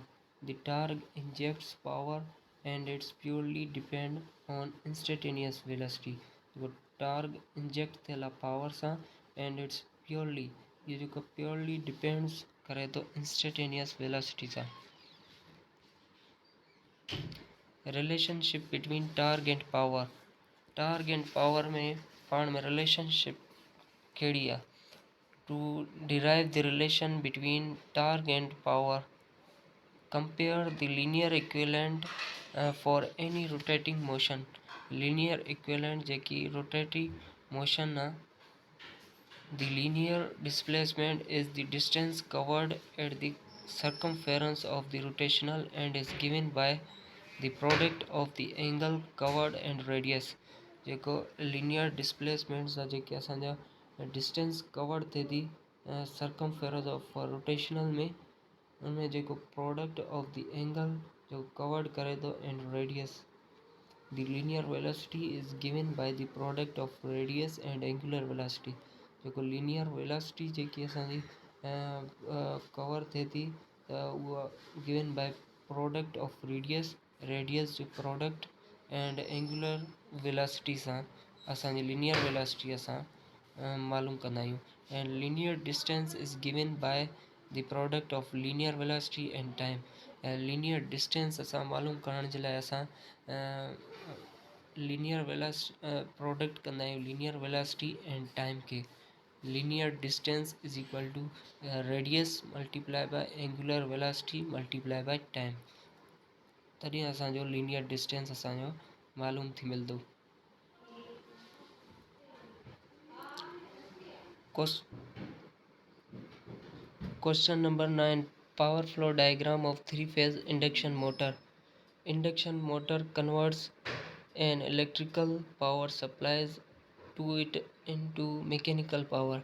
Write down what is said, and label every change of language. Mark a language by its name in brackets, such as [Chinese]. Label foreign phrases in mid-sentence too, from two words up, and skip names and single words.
[English] the torque injects power and its purely depend on instantaneous velocity. [Sindhi] जेको [English] torque inject [Sindhi] थियल आहे पावर सां [English] and its purely, [Sindhi] इहो जेको [English] purely depends [Sindhi] करे थो [English] instantaneous velocity [Sindhi] सां। [English] relationship between torque and power. torque and power [Sindhi] में पाण में रिलेशनशिप कहिड़ी आहे? [English] to derive the relation between torque and power, compare the linear equivalent for any rotating motion. linear equivalent [Sindhi] जेकी [English] rotating motion [Sindhi] आहे, [English] the linear displacement is the distance covered at the circumference of the rotational and is given by the product of the angle covered and radius। [Sindhi] जेको [English] linear displacement [Sindhi] सां जेके असांजा [English] distance covered [Sindhi] थिए थी [English] circumference of rotational [Sindhi] में, उनमें जेको [English] product of the angle [Sindhi] जो कवर्ड करे थो [English] and radius. The linear velocity is given by the product of radius and angular velocity। [Sindhi] जेको [English] linear velocity [Sindhi] जेकी असांजी कवर थिए थी त उहा [English] given by product of radius [Sindhi] जो [English] product and angular velocity [Sindhi] सां असांजी [English] linear velocity [Sindhi] असां मालूम कंदा आहियूं। [English] and linear distance is given by the product of linear velocity and time. linear distance [Sindhi] असां मालूम करण जे लाइ असां [English] linear product [Sindhi] कंदा आहियूं [English] linear velocity and time [Sindhi] खे। [English] linear distance is equal to radius multiply by angular velocity multiply by time, [Sindhi] तॾहिं असांजो [English] linear distance [Sindhi] असांजो मालूम थी मिलंदो। [English] Question number 9. Power flow diagram of three-phase induction motor. Induction motor converts an electrical power supplies to it into mechanical power.